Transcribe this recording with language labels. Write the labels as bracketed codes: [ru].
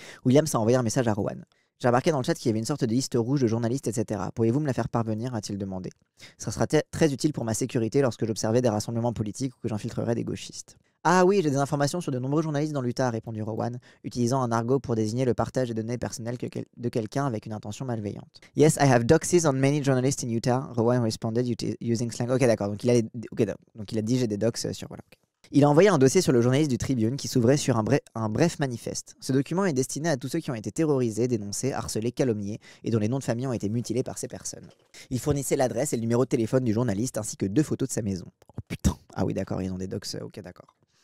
[fr] Williams a envoyé un message à Rowan. J'ai remarqué dans le chat qu'il y avait une sorte de liste rouge de journalistes, etc. Pourriez-vous me la faire parvenir, a-t-il demandé. Ça sera très utile pour ma sécurité lorsque j'observerai des rassemblements politiques ou que j'infiltrerai des gauchistes. Ah oui, j'ai des informations sur de nombreux journalistes dans l'Utah, a répondu Rowan, utilisant un argot pour désigner le partage des données personnelles de quelqu'un avec une intention malveillante. [en] Yes, I have doxes on many journalists in Utah, Rowan responded using slang. [fr] Ok, d'accord, donc il a dit j'ai des docs sur... Voilà, okay. Il a envoyé un dossier sur le journaliste du Tribune qui s'ouvrait sur un bref manifeste. Ce document est destiné à tous ceux qui ont été terrorisés, dénoncés, harcelés, calomniés et dont les noms de famille ont été mutilés par ces personnes. Il fournissait l'adresse et le numéro de téléphone du journaliste ainsi que 2 photos de sa maison. Oh putain. Ah oui, d'accord, ils ont des docs. Ok, d'accord.